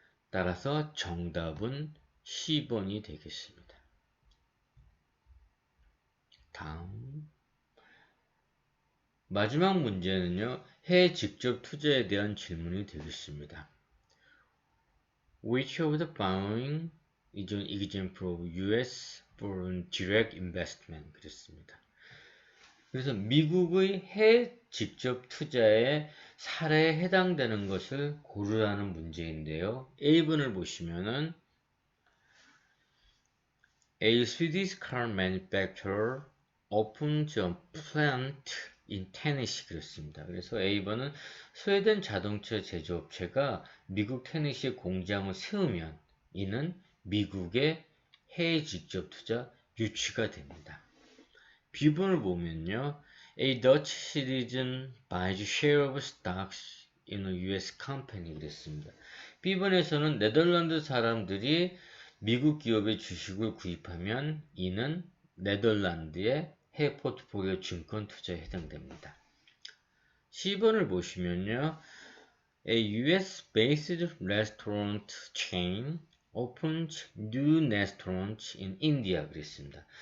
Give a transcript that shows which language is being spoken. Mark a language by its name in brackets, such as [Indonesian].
[Korean] 따라서 정답은 10번이 되겠습니다. 다음 마지막 문제는요. 해외 직접 투자에 대한 질문이 되겠습니다. [English] Which of the following is an example of US foreign direct investment? [Korean] 그랬습니다. 그래서 미국의 해외 직접 투자의 사례에 해당되는 것을 고르라는 문제인데요. A번을 보시면은 [English] A Swedish car manufacturer opens a plant in Tennessee [Korean] 그랬습니다. 그래서 A번은 스웨덴 자동차 제조업체가 미국 테네시에 공장을 세우면 이는 미국의 해외 직접 투자 유치가 됩니다. B번을 보면요. [English] A Dutch citizen buys share of stocks in a US company [Korean] 그랬습니다. B번에서는 네덜란드 사람들이 미국 기업의 주식을 구입하면 이는 네덜란드의 해외 포트폴리오 증권 투자에 해당됩니다. C번을 보시면요. [English] A US-based restaurant chain opens new restaurants in India [Korean] 그랬습니다.